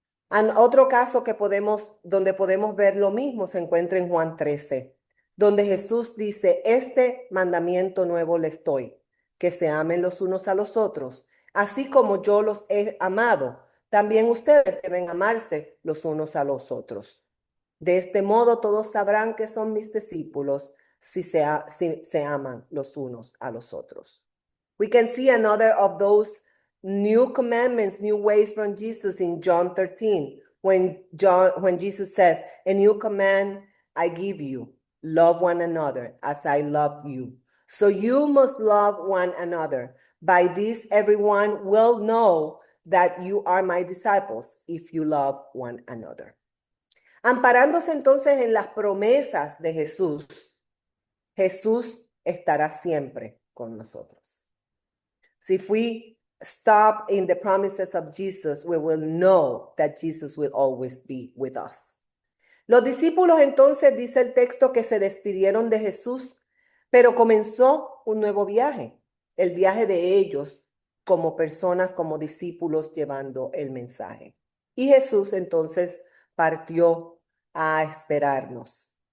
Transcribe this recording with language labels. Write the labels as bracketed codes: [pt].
[es] And otro caso donde podemos ver lo mismo se encuentra en Juan 13, donde Jesús dice, este mandamiento nuevo les doy, que se amen los unos a los otros, así como yo los he amado, también ustedes deben amarse los unos a los otros. De este modo todos sabrán que son mis discípulos si se aman los unos a los otros. [en] We can see another of those new commandments, new ways from Jesus in John 13, when Jesus says, a new command I give you, love one another as I love you. So you must love one another. By this everyone will know that you are my disciples if you love one another. [es] Amparándose entonces en las promesas de Jesús, Jesús estará siempre con nosotros. [en] So if we stop in the promises of Jesus, we will know that Jesus will always be with us. [es] Los discípulos entonces, dice el texto, que se despidieron de Jesús, pero comenzó un nuevo viaje, el viaje de ellos como personas, como discípulos llevando el mensaje. Y Jesús entonces partió a esperarnos.